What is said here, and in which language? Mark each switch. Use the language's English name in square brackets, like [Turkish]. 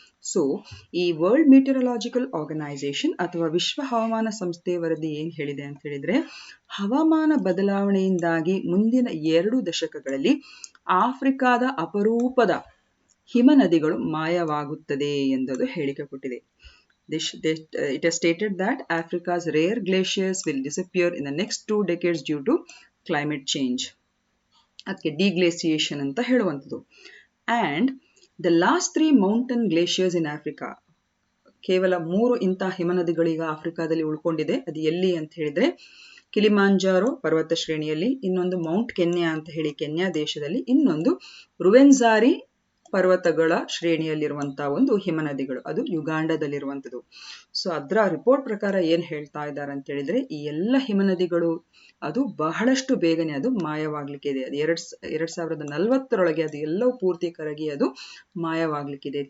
[Kannada] So ಈ world ಮೀಟಿಯರಲಾಜಿಕಲ್ organisation ಅಥವಾ ವಿಶ್ವ ಹವಾಮಾನ ಸಂಸ್ಥೆ ವರದಿ ಏನ್ ಹೇಳಿದೆ ಅಂತ ಹೇಳಿದ್ರೆ, ಹವಾಮಾನ ಬದಲಾವಣೆಯಿಂದಾಗಿ ಮುಂದಿನ 2 ದಶಕಗಳಲ್ಲಿ ಆಫ್ರಿಕಾದ ಅಪರೂಪದ ಹಿಮ ನದಿಗಳು ಮಾಯವಾಗುತ್ತದೆ ಎಂಬುದು ಹೇಳಿಕೆ ಕೊಟ್ಟಿದೆ. [English] It has stated that Africa's rare glaciers will disappear in the next 2 decades due to climate change. [Kannada] ಅದಕ್ಕೆ ಡಿಗ್ಲೇಸಿಯೇಷನ್ ಅಂತ ಹೇಳುವಂಥದ್ದು. [English] And the last 3 mountain glaciers in Africa, [Kannada] ಕೇವಲ 3 ಇಂತಹ ಹಿಮನದಿಗಳು ಈಗ ಆಫ್ರಿಕಾದಲ್ಲಿ ಉಳ್ಕೊಂಡಿದೆ. ಅದು ಎಲ್ಲಿ ಅಂತ ಹೇಳಿದ್ರೆ, ಕಿಲಿಮಾಂಜಾರೋ ಪರ್ವತ ಶ್ರೇಣಿಯಲ್ಲಿ, ಇನ್ನೊಂದು ಮೌಂಟ್ ಕೆನ್ಯಾ ಅಂತ ಹೇಳಿ ಕೆನ್ಯಾ ದೇಶದಲ್ಲಿ, ಇನ್ನೊಂದು ರುವೆನ್ಜಾರಿ ಪರ್ವತಗಳ ಶ್ರೇಣಿಯಲ್ಲಿರುವಂತಹ ಒಂದು ಹಿಮನದಿಗಳು, ಅದು ಯುಗಾಂಡದಲ್ಲಿರುವಂಥದ್ದು. ಸೊ ಅದರ ರಿಪೋರ್ಟ್ ಪ್ರಕಾರ ಏನ್ ಹೇಳ್ತಾ ಇದ್ದಾರೆ ಅಂತ ಹೇಳಿದ್ರೆ, ಈ ಎಲ್ಲ ಹಿಮನದಿಗಳು ಅದು ಬಹಳಷ್ಟು ಬೇಗನೆ ಅದು ಮಾಯವಾಗ್ಲಿಕ್ಕೆ ಇದೆ. ಅದು 2040ರೊಳಗೆ ಅದು ಎಲ್ಲವೂ ಪೂರ್ತಿ ಕರಗಿ ಅದು ಮಾಯವಾಗ್ಲಿಕ್ಕಿದೆ.